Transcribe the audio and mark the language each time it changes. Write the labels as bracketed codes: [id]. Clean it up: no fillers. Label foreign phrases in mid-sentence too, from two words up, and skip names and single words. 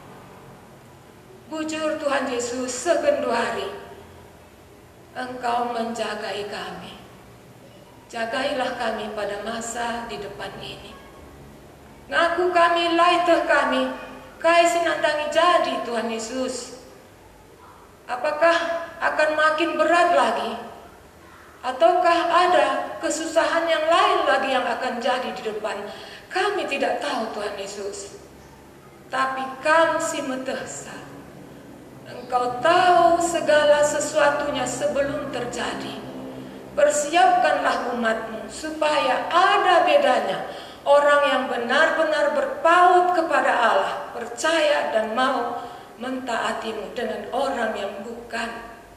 [id] Bujur Tuhan Yesus, segendu hari Engkau menjagai kami. Jagailah kami pada masa di depan ini. [btx] Ngaku kami, laiteh kami, kai sinandangi jadi Tuhan Yesus. [id] Apakah akan makin berat lagi? Ataukah ada kesusahan yang lain lagi yang akan jadi di depan? Kami tidak tahu Tuhan Yesus. Tapi [btx] kami si metehsa. [id] Engkau tahu segala sesuatunya sebelum terjadi. Persiapkanlah umat-Mu supaya ada bedanya orang yang benar-benar berpaut kepada Allah, percaya dan mau mentaati-Mu, dengan orang yang bukan.